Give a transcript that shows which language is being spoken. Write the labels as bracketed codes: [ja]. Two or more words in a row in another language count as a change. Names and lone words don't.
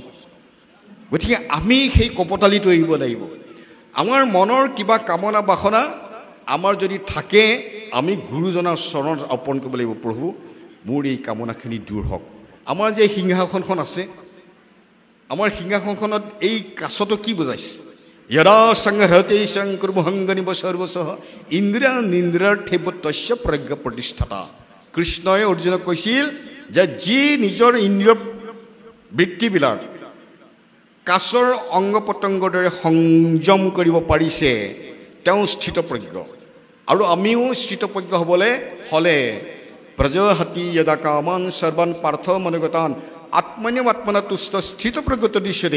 [as] গতিকে আমি সেই কপটালিটো এৰিব লাগিব। আমাৰ মনৰ কিবা কামনা বাসনা আমাৰ যদি থাকে, আমি গুৰুজনাৰ চৰণত অৰ্পণ কৰিব লাগিব। প্ৰভু, মোৰ এই কামনাখিনি দূৰ হওক। আমাৰ যে সিংহাসনখন আছে, আমাৰ সিংহাসনখনত এই কাছটো কি বুজাইছে? [sa] यदा संहरते शंकुर्भंगनिव सर्वसह इंद्रिया निंद्रार्थेवतस्य प्रज्ञा प्रतिष्ठाता। [as] কৃষ্ণই অৰ্জুনক কৈছিল যে যি নিজৰ ইন্দ্ৰিয় বৃত্তিবিলাক কাছৰ অংগ পতংগৰ দৰে সংযম কৰিব পাৰিছে, তেওঁ স্থিতপ্ৰজ্ঞ। আৰু আমিও স্থিতপ্ৰজ্ঞ হ'বলৈ হ'লে [sa] প্ৰজহতি যদা কামান সৰ্বান পাৰ্থ মনোগতান আত্মনা তুষ্ট স্থিতপ্ৰজ্ঞত দিশৰে।